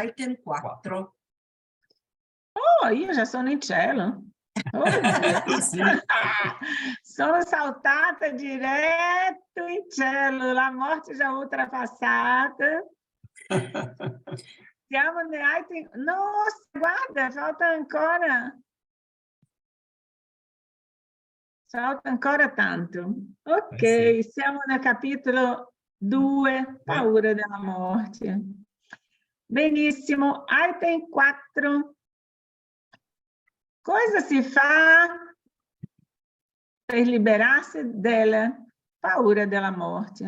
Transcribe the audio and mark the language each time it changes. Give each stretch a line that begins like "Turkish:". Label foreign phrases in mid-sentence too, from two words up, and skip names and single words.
Italian: Item 4. Oh, io già sono in cielo. Oh, Dio. Sì. Sono saltata diretto in cielo, la morte già oltrepassata. Siamo nell'item... Nossa, guarda, falta ancora tanto. Ok, sì. Siamo nel capitolo 2, paura della morte. Benissimo, item 4. Cosa si fa per liberarsi della paura della morte?